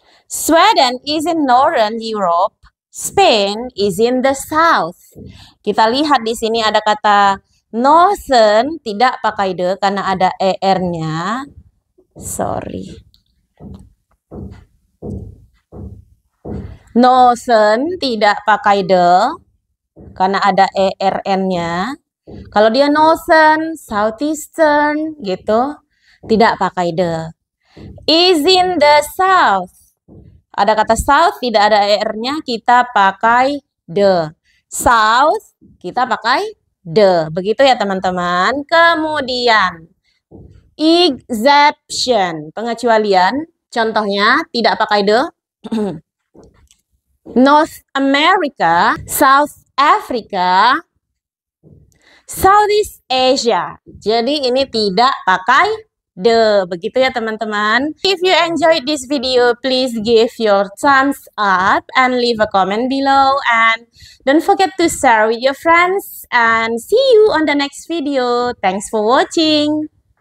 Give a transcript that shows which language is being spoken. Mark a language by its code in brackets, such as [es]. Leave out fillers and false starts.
[en] Sweden is in Northern Europe. Spain is in the south. [id] Kita lihat di sini ada kata Northern tidak pakai the karena ada er-nya. Sorry. Northern tidak pakai the karena ada er-nya. Kalau dia northern, southeastern gitu, tidak pakai the. [en] Is in the south. [id] Ada kata south tidak ada er-nya, kita pakai the. South kita pakai the. Begitu ya teman-teman. Kemudian exception, pengecualian. Contohnya tidak pakai the. North America, South Africa, Southeast Asia. Jadi ini tidak pakai the. Begitu ya teman-teman. [en] If you enjoyed this video, please give your thumbs up and leave a comment below. And don't forget to share with your friends. And see you on the next video. Thanks for watching.